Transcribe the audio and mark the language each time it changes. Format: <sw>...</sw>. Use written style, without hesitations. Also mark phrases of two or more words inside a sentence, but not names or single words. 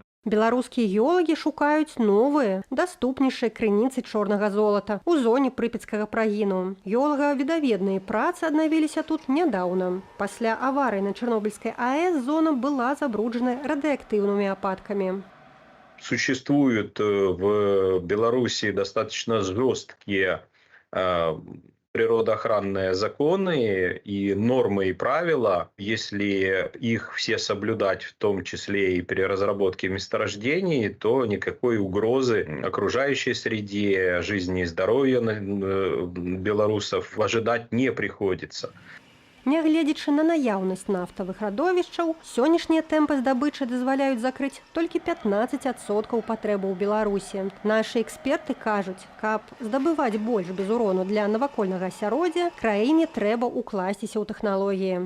<be>Беларускія геолагі шукаюць новыя, даступнейшыя крыніцы чорнага золата ў зоне прыпецкага прагіну. Геолага-відаведныя працы аднавіліся тут нядаўна. Пасля аварыі на Чарнобыльскай АЭС зона была забруджана радыеактыўнымі ападкамі.</be> <ru>Существуют в Беларуси достаточно жесткие природоохранные законы и нормы и правила. Если их все соблюдать, в том числе и при разработке месторождений, то никакой угрозы окружающей среде, жизни и здоровью белорусов ожидать не приходится.</ru> <be>Нягледзячы на наяўнасць нафтавых радовішчаў, сённяшнія тэмпы здабычы дазваляюць закрыць толькі 15% патрэбаў Беларусі. Нашы эксперты кажуць, каб здабываць больш без урону для навакольнага асяроддзя, краіне трэба ўкласціся ў тэхналогіі.</be>